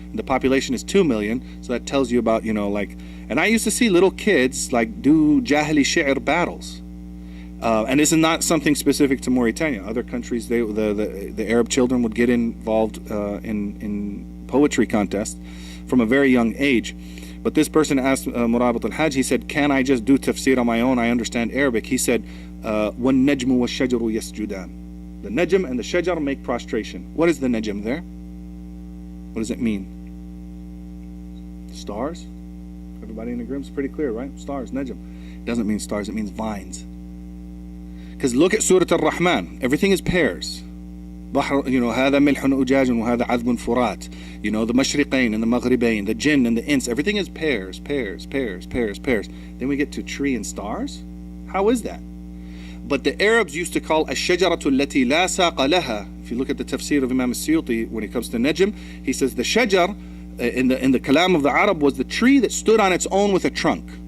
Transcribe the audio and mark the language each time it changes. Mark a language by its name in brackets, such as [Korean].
[English] The population is 2 million, so that tells you about, and I used to see little kids do Jahili Shi'r battles. And this is not something specific to Mauritania. Other countries, the Arab children would get involved in poetry contests from a very young age. But this person asked Murabat al-Hajj, he said, can I just do tafsir on my own? I understand Arabic. He said, [Arabic] وَالنَّجْمُ وَالشَّجَرُ يَسْجُدَانِ. [English] The najm and the shajar make prostration. What is the najm there? What does it mean? Stars? Everybody in the room is pretty clear, right? Stars, najm. It doesn't mean stars, it means vines. Because look at Surah Al-Rahman. Everything is pairs. [Arabic] هذا ملح أجاج وهذا عذب فرات. [English] The mashriqain and the maghribain, the jinn and the ins. Everything is pairs. Then we get to tree and stars. How is that? But the Arabs used to call [Arabic] الشجرة التي لا ساق لها. [English] If you look at the tafsir of Imam al-Suyuti, when it comes to najm, he says the shajar in the kalam of the Arab was the tree that stood on its own with a trunk.